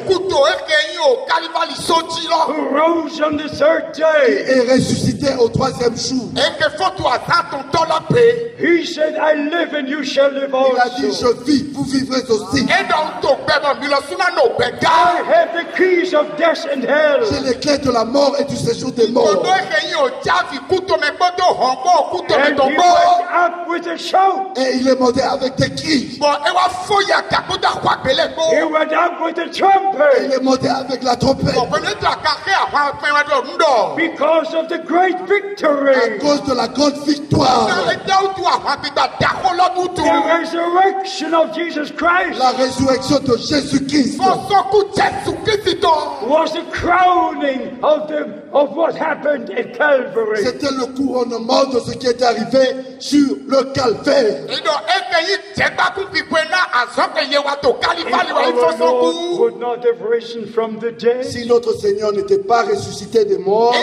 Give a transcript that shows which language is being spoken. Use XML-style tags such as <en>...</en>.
<en>who rose on the third day,</en> <fr>et est ressuscité au troisième jour.</fr> <en>He said, I live and you shall live also.</en> <fr>Il a dit, je vis, vous vivrez aussi.</fr> <en>I have the keys of death and hell.</en> <fr>J'ai les clés de la mort et du séjour des morts.</fr> <en>And he went up with a shout.</en> <fr>Et il est monté avec des cris.</fr> <en>He went up with a trumpet.</en> <fr>Et il est monté avec la trompette.</fr> <en>Because of the great victory.</en> <fr>À cause de la grande victoire.</fr> <en>The resurrection of Jesus Christ.</en> <fr>La résurrection de Jésus-Christ</fr> <en>was the crowning of what happened at Calvary.</en> <fr>C'était le couronnement de ce qui est arrivé sur le Calvaire.</fr> <en>And our Lord would not have risen from the dead.</en> <fr>Si notre Seigneur n'était pas ressuscité des morts,</fr>